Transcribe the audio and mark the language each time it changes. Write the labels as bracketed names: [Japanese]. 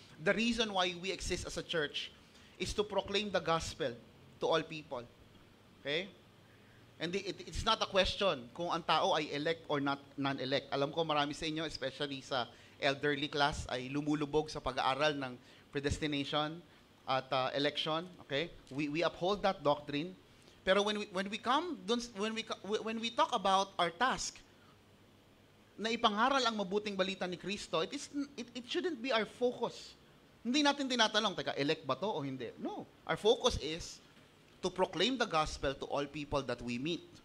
[English] The reason why we exist as a church is to proclaim the gospel to all people. Okay? And it's not a question [Filipino] kung ang tao ay [English] elect or not non-elect. [Filipino] Alam ko marami sa inyo, especially sa elderly class, ay lumulubog sa pag-aaral ng predestination at election. Okay? [English] We uphold that doctrine. Pero when we talk about our task, [Filipino] na ipangaral ang mabuting balita ni Kristo, [English] it shouldn't be our focus. [Filipino] Hindi natin tinatanong, teka, elect ba to o hindi? No. [English] Our focus is to proclaim the gospel to all people that we meet.